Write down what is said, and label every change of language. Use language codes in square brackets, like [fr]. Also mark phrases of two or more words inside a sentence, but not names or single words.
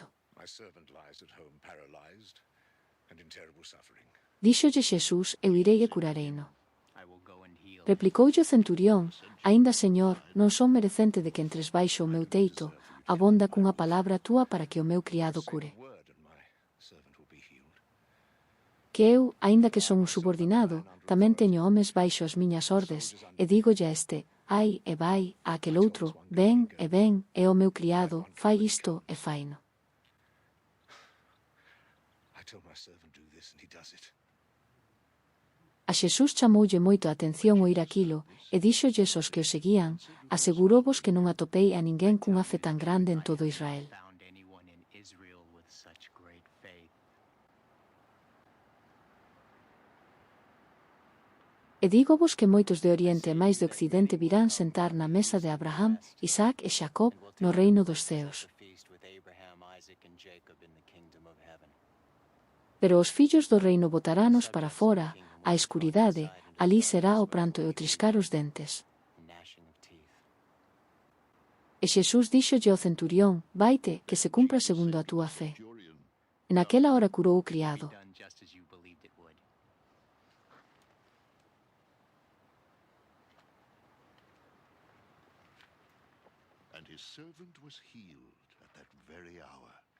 [en] My servant lies at home paralyzed and in terrible suffering. [gl] Díxolle Xesús: Eu irei e curareino. [en] I will go and heal. [gl] Replicoulle o centurión: Aínda, Señor, non son merecente de que entres baixo o meu teito, abonda cunha palabra túa para que o meu criado cure. [en] Word and my servant will be healed. [gl] Que eu, aínda que son un subordinado, tamén teño homes baixo as miñas ordes, e dígolle a este: Ai, e vai, a aquel outro, ven, e o meu criado, fai isto e faino. [en] I tell my servant do this and he does it. [gl] A Xesús chamoulle moito a atención oír aquilo, e díxolles aos que o seguían: Asegurovos que non atopei a ninguén cunha fe tan grande en todo Israel. [en] Found anyone in Israel with such great faith. [gl] E dígovos que moitos de Oriente e máis de Occidente virán sentar na mesa de Abraham, Isaac e Xacob no reino dos ceos. [en] The feast with Abraham, Isaac, and Jacob in the kingdom of heaven. [gl] Pero os fillos do reino botarános para fora, á escuridade, alí será o pranto e o triscar os dentes. [en] Gnashing of teeth. [gl] E Xesús díxolle ao centurión: Vaite, que se cumpra segundo a túa fe. [en] Centurion [gl] En aquela hora curou o [en] Be [gl] criado. [en] done just as you believed it would. and his servant was healed at that very hour.